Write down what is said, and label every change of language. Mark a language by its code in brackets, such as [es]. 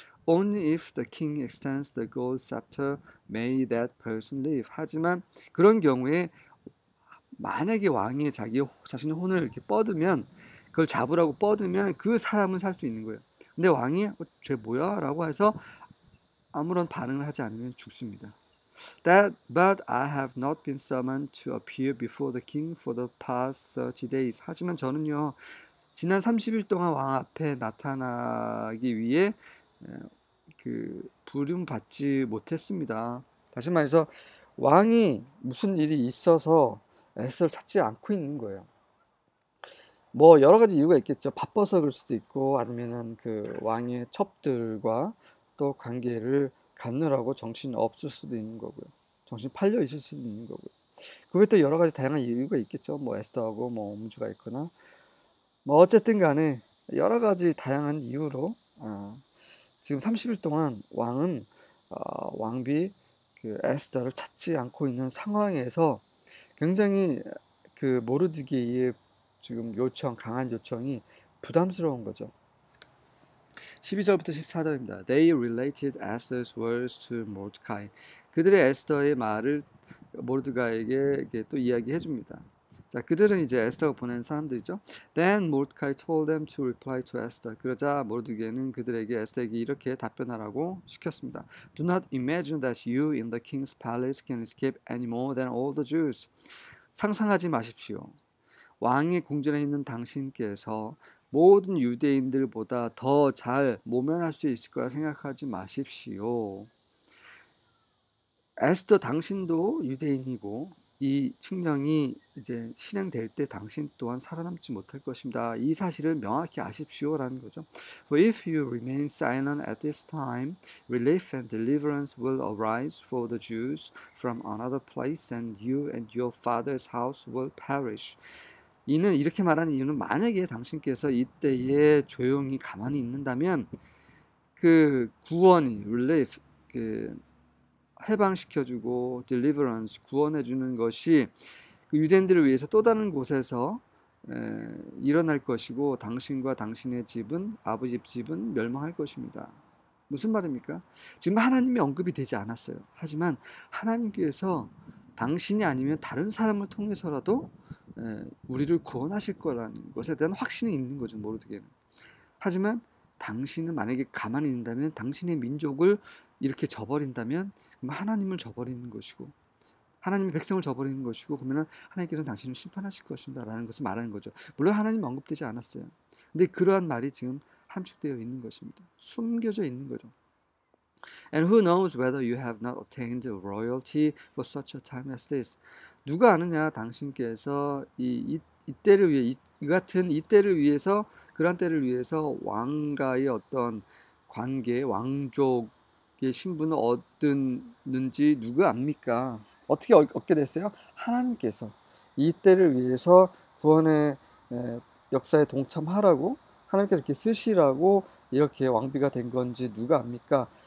[en] Only if the king extends the gold scepter may that person live. [ko] 하지만 그런 경우에 만약에 왕이 자신의 혼을 이렇게 뻗으면, 그걸 잡으라고 뻗으면 그 사람은 살 수 있는 거예요. 근데 왕이 쟤 뭐야? 라고 해서 아무런 반응을 하지 않으면 죽습니다. [en] But I have not been summoned to appear before the king for the past 30 days. [ko] 하지만 저는요, 지난 30일 동안 왕 앞에 나타나기 위해 부름 받지 못했습니다. 다시 말해서 왕이 무슨 일이 있어서 에스더를 찾지 않고 있는 거예요. 뭐 여러 가지 이유가 있겠죠. 바빠서 그럴 수도 있고, 아니면은 그 왕의 첩들과 또 관계를 갖느라고 정신이 없을 수도 있는 거고요. 정신 팔려 있을 수도 있는 거고요. 그게 또 여러 가지 다양한 이유가 있겠죠. 뭐 에스더하고 뭐 문제가 있거나, 뭐 어쨌든 간에 여러 가지 다양한 이유로 지금 30일 동안 왕은 왕비 에스더를 찾지 않고 있는 상황에서 굉장히 모르드게의 지금 강한 요청이 부담스러운 거죠. 12절부터 14절입니다. [en] They related Esther's words to Mordecai. [ko] 그들의 에스더의 말을 모르드가에게 또 이야기해 줍니다. 자, 그들은 이제 에스더가 보낸 사람들이죠. [en] Then Mordecai told them to reply to Esther. [ko] 그러자 모르드게는 그들에게 에스더에게 이렇게 답변하라고 시켰습니다. [en] Do not imagine that you in the king's palace can escape any more than all the Jews. [ko] 상상하지 마십시오. 왕의 궁전에 있는 당신께서 모든 유대인들보다 더 잘 모면할 수 있을 거라 생각하지 마십시오. 에스더 당신도 유대인이고 이 칙령이 이제 실행될 때 당신 또한 살아남지 못할 것입니다. 이 사실을 명확히 아십시오라는 거죠. [en] For if you remain silent at this time, relief and deliverance will arise for the Jews from another place, and you and your father's house will perish. [ko] 이는 이렇게 말하는 이유는 만약에 당신께서 이때에 조용히 가만히 있는다면 그 구원이 relief 그 해방시켜주고 deliverance 구원해주는 것이 그 유대인들을 위해서 또 다른 곳에서 일어날 것이고 당신과 당신의 집은 아버지 집은 멸망할 것입니다. 무슨 말입니까? 지금 하나님이 언급이 되지 않았어요. 하지만 하나님께서 당신이 아니면 다른 사람을 통해서라도 우리를 구원하실 거라는 것에 대한 확신이 있는 거죠. 모르드게는. 하지만 당신은 만약에 가만히 있는다면 당신의 민족을 이렇게 저버린다면 하나님을 저버리는 것이고 하나님의 백성을 저버리는 것이고 그러면 하나님께서는 당신을 심판하실 것입니다 라는 것을 말하는 거죠. 물론 하나님 언급되지 않았어요. 근데 그러한 말이 지금 함축되어 있는 것입니다. 숨겨져 있는 거죠. [en] And who knows whether you have not attained royalty for such a time as this. [ko] 누가 아느냐 당신께서 이 때를 위해 이 같은 이 때를 위해서 그런 때를 위해서 왕과의 어떤 관계, 왕족의 신분을 얻었는지 누가 압니까? 어떻게 얻게 됐어요? 하나님께서 이 때를 위해서 구원의 역사에 동참하라고 하나님께서 이렇게 쓰시라고 이렇게 왕비가 된 건지 누가 압니까?